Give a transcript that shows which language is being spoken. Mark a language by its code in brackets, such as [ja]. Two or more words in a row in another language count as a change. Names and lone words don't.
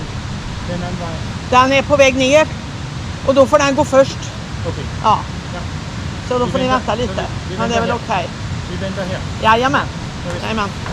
[da] Den anden vej. [sv] Den är på väg ner. Och då får den gå först. Okay. Ja. Ja. Så då får ni vänta lite. Men det är väl okej. [da] Vi venter her. [sv] Jajamän. Jajamän.